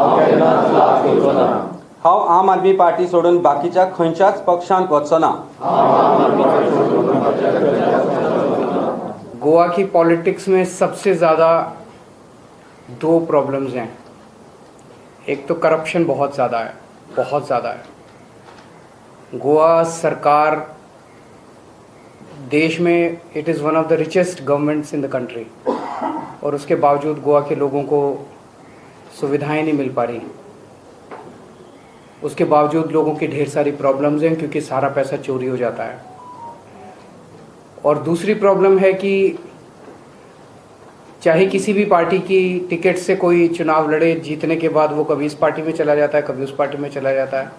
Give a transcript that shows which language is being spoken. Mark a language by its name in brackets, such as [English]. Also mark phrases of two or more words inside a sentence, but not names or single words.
[Konkani] हांव आम आदमी पार्टी सोडून बाकीच्या खंयच्याच पक्षांत वचचो ना। [Hindi] गोवा की पॉलिटिक्स में सबसे ज़्यादा दो प्रॉब्लम्स हैं। एक तो करप्शन बहुत ज़्यादा है। गोवा सरकार देश में [English] it is one of the richest governments in the country, [Hindi] और उसके बावजूद गोवा के लोगों को सुविधाएं नहीं मिल पा रही। उसके बावजूद लोगों की ढेर सारी प्रॉब्लम्स हैं क्योंकि सारा पैसा चोरी हो जाता है। और दूसरी प्रॉब्लम है कि चाहे किसी भी पार्टी की टिकट से कोई चुनाव लड़े, जीतने के बाद वो कभी इस पार्टी में चला जाता है, कभी उस पार्टी में चला जाता है।